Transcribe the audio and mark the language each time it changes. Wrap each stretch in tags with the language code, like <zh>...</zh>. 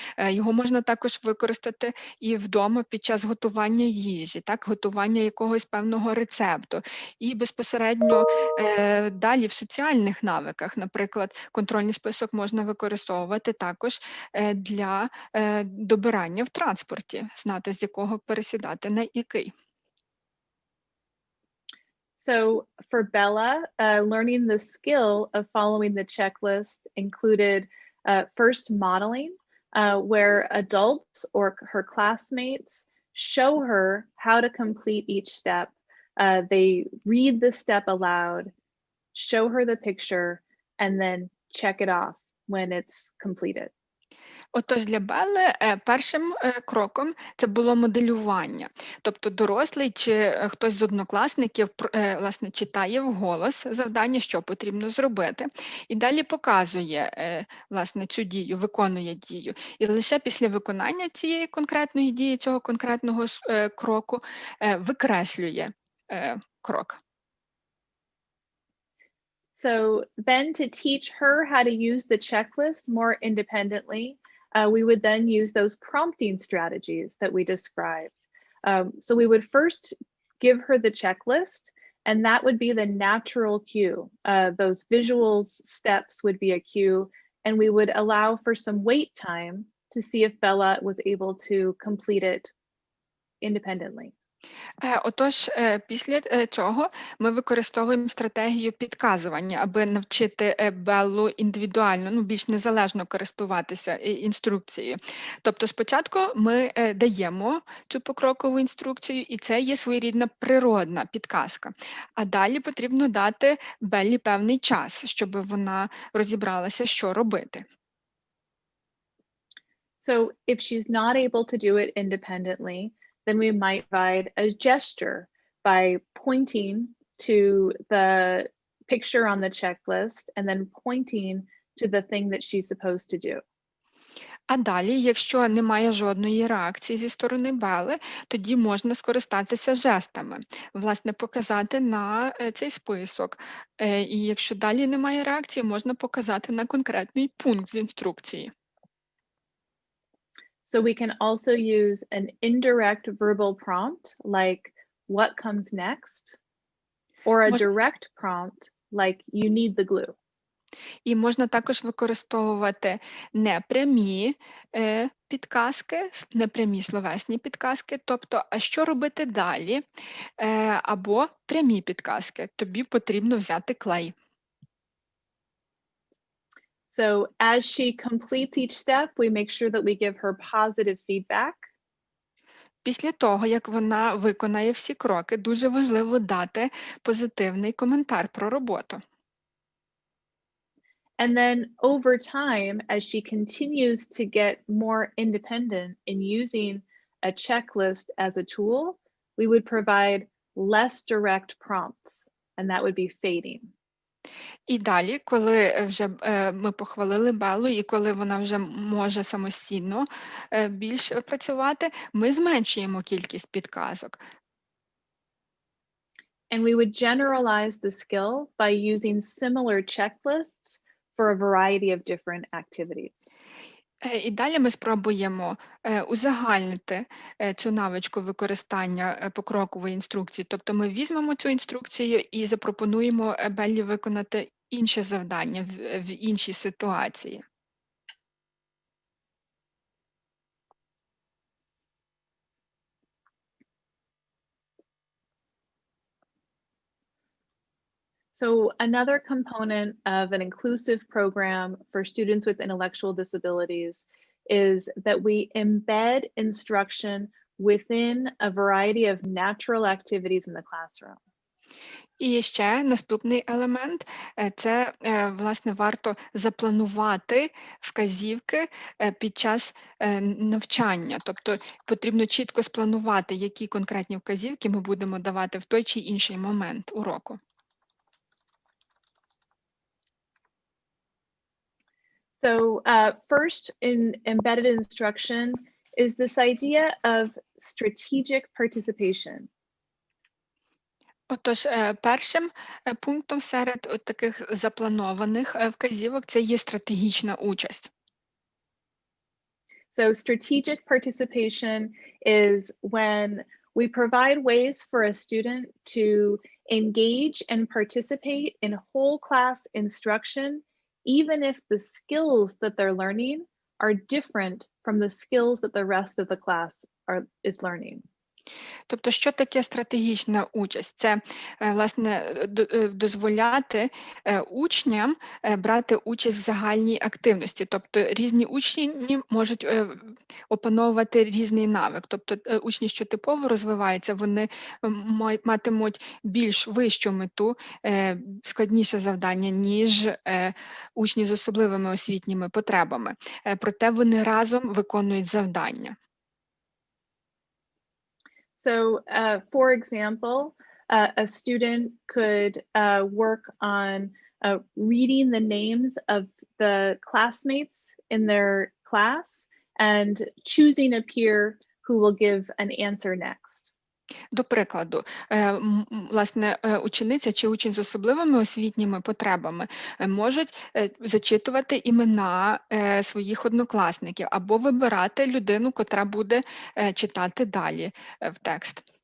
<uk>Його можна також використати і вдома під час готування їжі, так, готування якогось певного рецепту. І безпосередньо далі в соціальних навиках, наприклад, контрольний список можна використовувати також для добирання в транспорті, знати, з якого пересідати на який.</uk> <en>So for Bella, learning the skill of following the checklist included first modeling, where adults or her classmates show her how to complete each step. They read the step aloud, show her the picture, and then check it off when it's completed.</en> <uk>Отож, для Белли першим кроком це було моделювання. Тобто дорослий чи хтось з однокласників власне, читає вголос завдання, що потрібно зробити, і далі показує власне, цю дію, виконує дію. І лише після виконання цієї конкретної дії, цього конкретного кроку, викреслює крок.</uk> <en>So then to teach her how to use the checklist more independently, we would then use those prompting strategies that we described. So we would first give her the checklist, and that would be the natural cue. Those visual steps would be a cue, and we would allow for some wait time to see if Bella was able to complete it independently.</en> <uk>Отож, після цього ми використовуємо стратегію підказування, аби навчити Беллу індивідуально, більш незалежно користуватися інструкцією. Тобто спочатку ми даємо цю покрокову інструкцію, і це є своєрідна природна підказка. А далі потрібно дати Беллі певний час, щоб вона розібралася, що робити.</uk> <en>So if she's not able to do it independently, then we might provide a gesture by pointing to the picture on the checklist and then pointing to the thing that she's supposed to do.</en> <uk>А далі, якщо немає жодної реакції зі сторони Белли, тоді можна скористатися жестами, власне, показати на цей список. І якщо далі немає реакції, можна показати на конкретний пункт з інструкції.</uk> <en>So we can also use an indirect verbal prompt like what comes next, or a direct prompt like you need the glue.</en> <uk>І можна також використовувати непрямі підказки, непрямі словесні підказки, тобто, а що робити далі, або прямі підказки, тобі потрібно взяти клей.</uk> <en>So as she completes each step, we make sure that we give her positive feedback.</en> <uk>Після того, як вона виконає всі кроки, дуже важливо дати позитивний коментар про роботу.</uk> <en>And then over time, as she continues to get more independent in using a checklist as a tool, we would provide less direct prompts, and that would be fading.</en> <uk>І далі, коли вже ми похвалили Беллу, і коли вона вже може самостійно більш працювати, ми зменшуємо кількість підказок.</uk> <en>And we would generalize the skill by using similar checklists for a variety of different activities.</en> <uk>І далі ми спробуємо узагальнити цю навичку використання покрокової інструкції. Тобто ми візьмемо цю інструкцію і запропонуємо Беллі виконати інше завдання в іншій ситуації.</uk> <en>So another component of an inclusive program for students with intellectual disabilities is that we embed instruction within a variety of natural activities in the classroom.</en> <uk>І ще наступний елемент – це, власне, варто запланувати вказівки під час навчання. Тобто потрібно чітко спланувати, які конкретні вказівки ми будемо давати в той чи інший момент уроку.</uk> <en>So first in embedded instruction is this idea of strategic participation.</en> <uk>Отож, першим пунктом серед таких запланованих вказівок це є стратегічна участь.</uk> <en>So strategic participation is when we provide ways for a student to engage and participate in whole class instruction, even if the skills that they're learning are different from the skills that the rest of the class is learning.</en> <uk>Тобто, що таке стратегічна участь? Це, власне, дозволяти учням брати участь в загальній активності. Тобто, різні учні можуть опановувати різний навик. Тобто, учні, що типово розвиваються, вони матимуть більш вищу мету, складніше завдання, ніж учні з особливими освітніми потребами. Проте вони разом виконують завдання.</uk> <en>So, for example, a student could work on reading the names of the classmates in their class and choosing a peer who will give an answer next.</en> <uk>До прикладу, власне, учениця чи учень з особливими освітніми потребами можуть зачитувати імена своїх однокласників або вибирати людину, котра буде читати далі в текст.</uk>